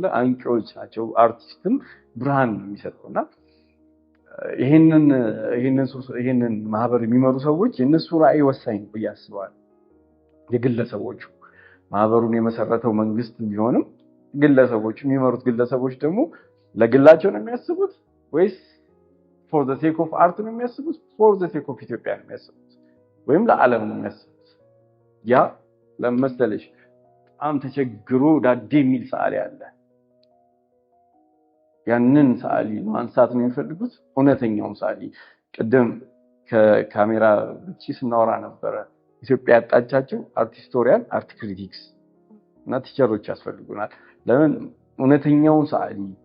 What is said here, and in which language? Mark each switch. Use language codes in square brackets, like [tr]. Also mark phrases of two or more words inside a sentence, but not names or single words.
[am] አንቂዎች ናቸው። አርቲስትም ብርሃን ነው የሚሰጠውና ይሄንን ማህበር የሚመሩ ሰዎች የነሱ ራዕይ ወሳኝ ነው ብዬ አስባለሁ። የግለሰቦቹ ማህበሩን የመሰረተው መንግስት ቢሆንም ግለሰቦች የሚመሩት ግለሰቦች ደግሞ ለግላቸው ነው የሚያስቡት ወይስ [en] for the sake of art [am] ነው የሚያስቡት [en] for the sake of [am] ኢትዮጵያ ነው የሚያስቡት ወይም ለዓለም ነው የሚያስቡት? ያ ለመሰለሽ በጣም ተቸግሮ ዳዴ የሚል ሰዓሊ አለ። ያንን ሰዓሊ ማንሳት ነው የሚፈልጉት። እውነተኛውን ሰዓሊ ቅድም ከካሜራ ውጪ ስናወራ ነበረ። ኢትዮጵያ ያጣቻቸው [en] art historian፣ art critics [am] እና ቲቸሮች ያስፈልጉናል። ለምን እውነተኛውን ሰዓሊ